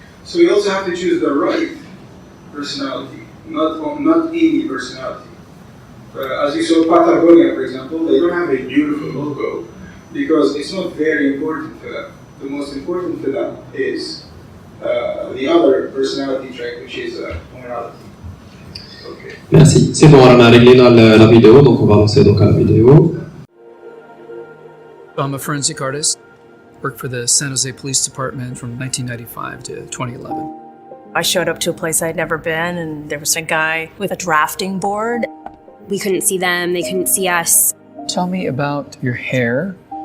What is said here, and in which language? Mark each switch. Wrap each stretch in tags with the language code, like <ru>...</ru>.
<en>So you also have to choose the right personality, not any personality. As you saw Patagonia, for example, they don't have a beautiful logo because it's not very important for them. The most important for them is the other personality trait, which is morality. Okay.</en> <fr>Merci. C'est bon, on a réglé la vidéo, donc on va lancer donc à la vidéo.</fr> <en>I'm a forensic artist. Worked for the San Jose Police Department from 1995 to 2011. I showed up to a place I'd never been, and there was a guy with a drafting board. We couldn't see them, they couldn't see us. Tell me about your hair.</en>